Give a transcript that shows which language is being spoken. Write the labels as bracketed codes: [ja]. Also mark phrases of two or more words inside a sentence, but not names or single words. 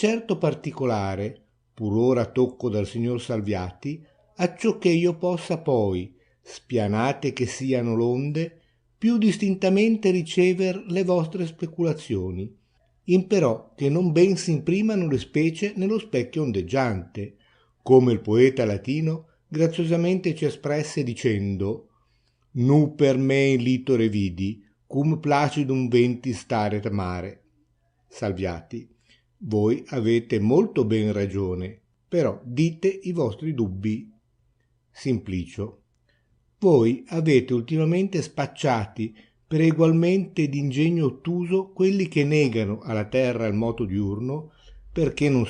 [it] per certo particolare, pur ora tocco dal signor Salviati, acciò che io possa poi, spianate che siano l'onde, più distintamente ricever le vostre speculazioni, imperò che non ben s'imprimano le specie nello specchio ondeggiante, come il poeta latino graziosamente ci espresse dicendo: [la] nu per me in litore vidi, cum placidum venti staret mare. [it] Salviati, voi avete molto ben ragione, però dite i vostri dubbi. Simplicio, voi avete ultimamente spacciati per egualmente d'ingegno ottuso quelli che negano alla terra il moto diurno, perché non